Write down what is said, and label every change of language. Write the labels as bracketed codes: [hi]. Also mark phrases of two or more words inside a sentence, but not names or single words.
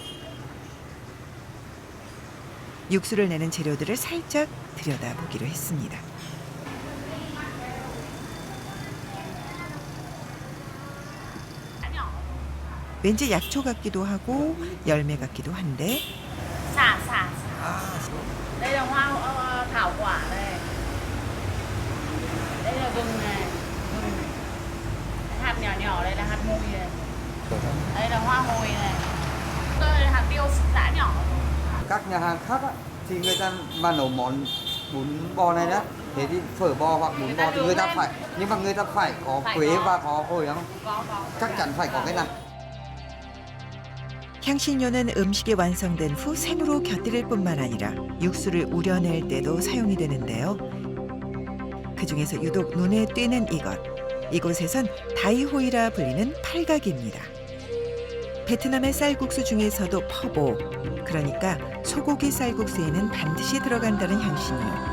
[ko] 육수를 내는 재료들을 살짝 들여다보기로 했습니다. 왠지 약초 같기도 하고 열매 같기도 한데 [vi] Đây là hoa thảo quả này. Đây là gừng này. Hạt nhỏ nhỏ đây là hạt mùi này. Đây là hoa hồi này. Đây là hạt tiêu giã nhỏ. Các nhà hàng khác á, thì người ta mà nấu món bún bò này đó, thế thì phở bò hoặc bún bò thì người ta phải, nhưng mà người ta phải có quế và có hồi không? Chắc chắn phải có cái này. [ko] 향신료는 음식이 완성된 후 생으로 곁들일 뿐만 아니라 육수를 우려낼 때도 사용이 되는데요. 그중에서 유독 눈에 띄는 이것, 이곳에선 다이호이라 불리는 팔각입니다. 베트남의 쌀국수 중에서도 퍼보, 그러니까 소고기 쌀국수에는 반드시 들어간다는 향신료.